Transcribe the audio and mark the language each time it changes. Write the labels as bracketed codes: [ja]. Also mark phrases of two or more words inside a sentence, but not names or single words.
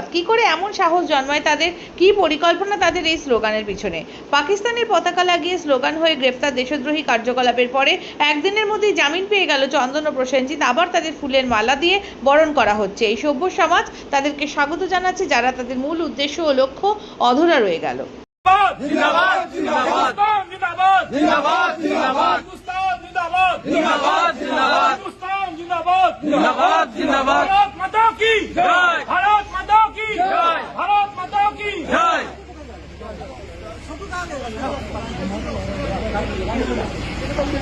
[bn] কি করে এমন সাহস জন্মায় তাদের, কি পরিকল্পনা তাদের এই স্লোগানের পিছনে? পাকিস্তানের পতাকা লাগিয়ে স্লোগান হয়ে গ্রেপ্তার দেশদ্রোহী কার্যকলাপের পরে একদিনের মধ্যেই জামিন পেয়ে গেল চন্দন ও প্রসেনজিৎ। আবার তাদের ফুলের মালা দিয়ে বরণ করা হচ্ছে। এই সভ্য সমাজ তাদেরকে স্বাগত জানাচ্ছে, যারা তাদের মূল উদ্দেশ্য ও লক্ষ্য অধরা রয়ে গেল। [hi] जिंदाबाद जिंदाबाद जिंदाबाद जिंदाबाद जिंदाबाद जिंदाबाद जिंदाबाद जिंदाबाद जिंदाबाद जिंदाबाद जिंदाबाद भारत माता की जय, भारत माता की जय, भारत माता की जय।